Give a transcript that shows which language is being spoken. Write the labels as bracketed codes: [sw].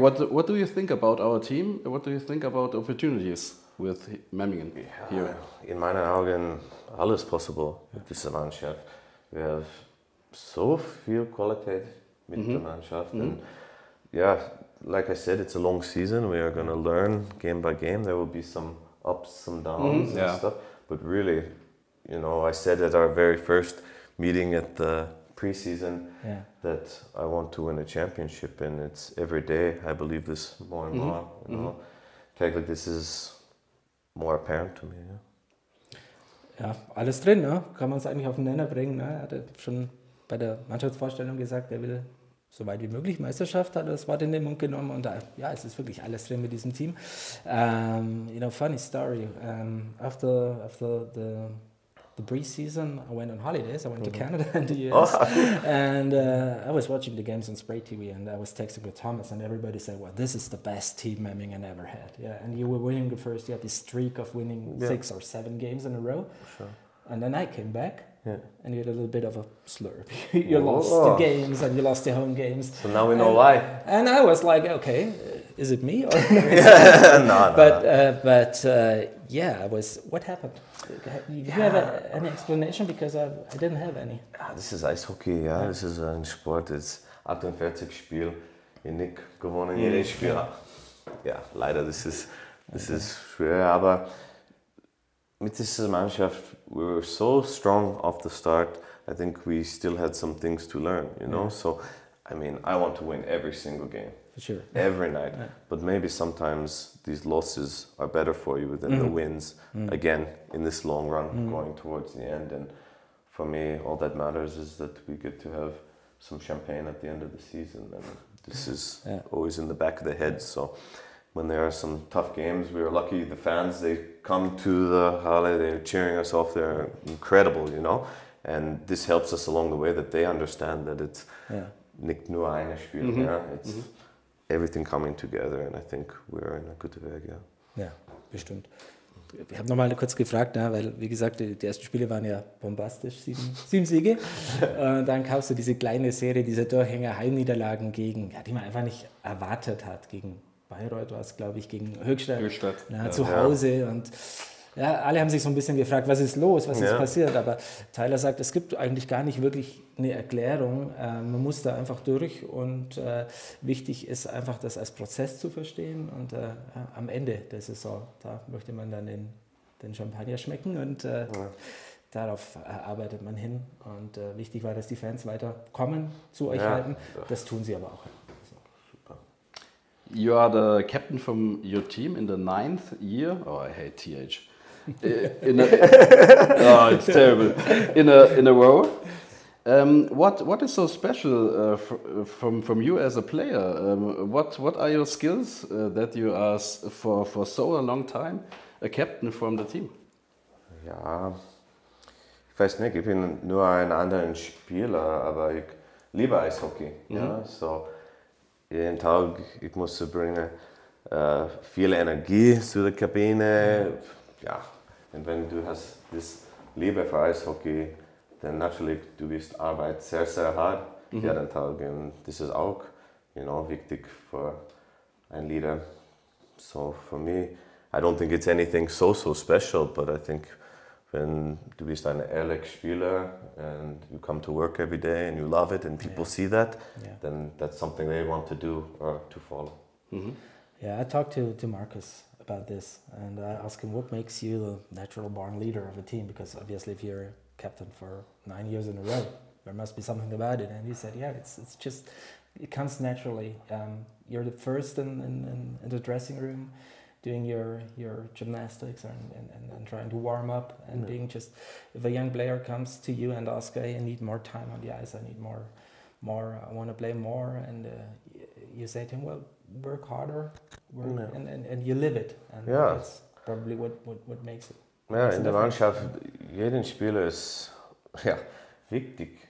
[en] What do you think about our team? What do you think about opportunities with Memmingen here? [de] In meinen Augen alles possible mit dieser Mannschaft. Wir haben so viel Qualität mit der Mannschaft. [en] And like I said, it's a long season. We are going to learn game by game. There will be some ups, some downs and stuff. But really, you know, I said at our very first meeting at the preseason that I want to win a championship, and it's every day I believe this more and more. You know, like this is more apparent to me. [de] Ja, alles drin, ne? Kann man es eigentlich auf den Nenner bringen. Ne? Er hat schon bei der Mannschaftsvorstellung gesagt, er will so weit wie möglich Meisterschaft, hat er das Wort in den Mund genommen, und es ist wirklich alles drin mit diesem Team. [en] You know, funny story. After the pre-season, I went on holidays. I went to Canada and the US, and I was watching the games on Spray TV, and I was texting with Thomas, and everybody said, "Well, this is the best team Memmingen ever had." Yeah, and you were winning the first. You had this streak of winning 6 or 7 games in a row. Sure. And then I came back. Yeah. And you had a little bit of a slur. You lost the games and you lost the home games. So now we know why. And I was like, okay, is it me? Or No. But yeah, what happened? Do you have any explanation? Because I didn't have any. [de] Ja, das ist Eishockey, ja. Das ist ein Sport, das ist 48 Spiele. Ich nicht gewonnen jedes Spiel. Ja, leider, das ist schwer, aber mit dieser Mannschaft, [en] we were so strong off the start. I think we still had some things to learn, you know. So, I mean, I want to win every single game, For sure. every night. But maybe sometimes these losses are better for you than the wins. Again, in this long run, going towards the end. And for me, all that matters is that we get to have some champagne at the end of the season, and this is always in the back of the head. So. When there are some tough games, we are lucky. The fans, they come to the Halle, they're cheering us off. They're incredible, you know. And this helps us along the way that they understand that it's [de] nicht nur ein Spiel. [en] It's everything coming together, and I think we're in a good way. [de] Ja, bestimmt. Ich habe nochmal kurz gefragt, weil, wie gesagt, die ersten Spiele waren ja bombastisch, 7 Siege. Dann kaufst du diese kleine Serie, diese Durchhänger, Heimniederlagen gegen, die man einfach nicht erwartet hat, gegen Bayreuth war es, glaube ich, gegen Höchstadt. Zu Hause. Und ja, alle haben sich so ein bisschen gefragt, was ist los, was ist passiert. Aber Tyler sagt, es gibt eigentlich gar nicht wirklich eine Erklärung. Man muss da einfach durch. Und wichtig ist einfach, das als Prozess zu verstehen. Und am Ende der Saison, da möchte man dann den Champagner schmecken. Und darauf arbeitet man hin. Und wichtig war, dass die Fans weiter kommen, zu euch halten. Das tun sie aber auch. [en] You are the captain from your team in the 9th year. Oh, I hate TH. Oh, it's terrible. In a row. What is so special from you as a player? What are your skills that you are for so a long time a captain from the team? [de] Ja, ich weiß nicht. Ich bin nur ein anderer Spieler, aber ich liebe Eishockey. Ja, so. Jeden Tag, ich muss bringen viel Energie zu der Kabine. Ja, und wenn du hast das Liebe für Eishockey, dann natürlich, du bist Arbeit sehr, sehr hart jeden Tag. Und das ist auch, wichtig für ein Leader. [en] So for me, I don't think it's anything so special, but I think [de] wenn du bist ein ehrlicher Spieler [en] and you come to work every day and you love it and people see that, then that's something they want to do or to follow. Yeah, I talked to Marcus about this and I asked him what makes you the natural born leader of a team, because obviously if you're captain for 9 years in a row, there must be something about it. And he said, it's just, it comes naturally. You're the first in the dressing room, doing your gymnastics and trying to warm up and being just, if a young player comes to you and asks, hey, I need more time on the ice, I need more, I want to play more, and you say to him, well, work harder, and you live it, and that's probably what makes it. [de] Ja, in der Mannschaft, jeden Spieler ist wichtig.